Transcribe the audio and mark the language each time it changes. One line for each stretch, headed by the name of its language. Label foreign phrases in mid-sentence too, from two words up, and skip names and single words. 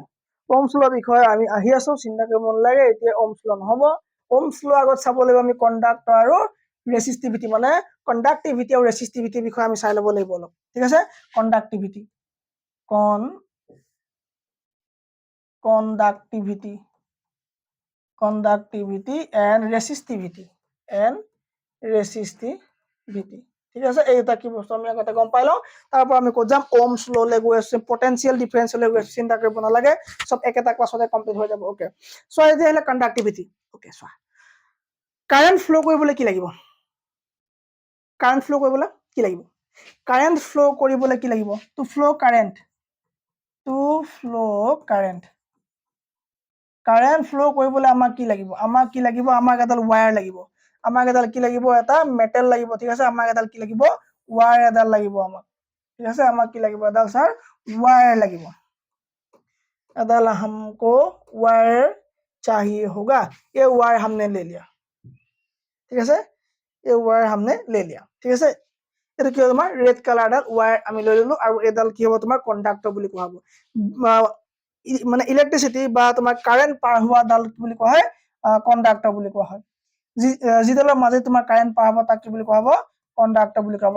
English: Ohm's law
Assamese: বিষয়ে আমি আহি আছো, চিন্তা কৰিব নালাগে, এতিয়া
English: Ohm's law
Assamese: নহব।
English: Ohm's law
Assamese: আগত চাব লাগিব আমি কণ্ডাক্টৰ আৰু ৰেচিষ্টিভিটি, মানে কণ্ডাক্টিভিটি আৰু ৰেচিষ্টিভিটিৰ বিষয়ে আমি চাই ল'ব লাগিব অলপ, ঠিক আছে।
English: conductivity conductivity conductivity and resistivity
Assamese: ঠিক আছে, এইটা কি বস্তু আমি আগতে গম পাই লওঁ, তাৰপৰা আমি ক'ত যাম
English: Ohm's lawলে
Assamese: গৈ আছো,
English: potential differenceলৈ
Assamese: গৈ আছো, চিন্তা কৰিব নালাগে, সব একেটা ক্লাছতে কমপ্লিট হৈ যাব।
English: okay so
Assamese: এতিয়া হলে কণ্ডাক্টিভিটি। ওকে চোৱা
English: current flow
Assamese: কৰিবলৈ কি লাগিব?
English: current flow
Assamese: কৰিবলৈ কি লাগিব?
English: current flow
Assamese: কৰিবলৈ কি লাগিব?
English: to flow current current flow
Assamese: কৰিবলৈ আমাক কি লাগিব? আমাক কি লাগিব? আমাক এডাল ওয়্যাৰ লাগিব, আমাক এডাল কি লাগিব? এটা মেটেল লাগিব, ঠিক আছে, আমাক এডাল কি লাগিব? ওয়্যাৰ এডাল লাগিব আমাক, ঠিক আছে, আমাক কি লাগিব? এডাল স্যাৰ ওয়্যাৰ লাগিব, এডাল
Hindi: हमको वायर चाहिए होगा, ये वायर हमने ले लिया,
Assamese: ঠিক আছে,
Hindi: ये वायर हमने ले लिया,
Assamese: ঠিক আছে। এটা কি তোমাৰ
English: red colourডাল
Assamese: ওয়্যাৰ আমি লৈ ললো, আৰু এডাল কি হ'ব তোমাৰ কণ্ডাক্টৰ বুলি কোৱা হ'ব, মানে ইলেক্ট্ৰিচিটি বা তোমাৰ কাৰেণ্ট পাৰ হোৱা ডাল কি বুলি কোৱা হয়? কণ্ডাক্টৰ বুলি কোৱা হয়। যিডালৰ মাজে তোমাৰ কাৰেণ্ট পাৰ হ'ব তাক কি বুলি কোৱা হ'ব? কণ্ডাক্টৰ বুলি কোৱা হ'ব।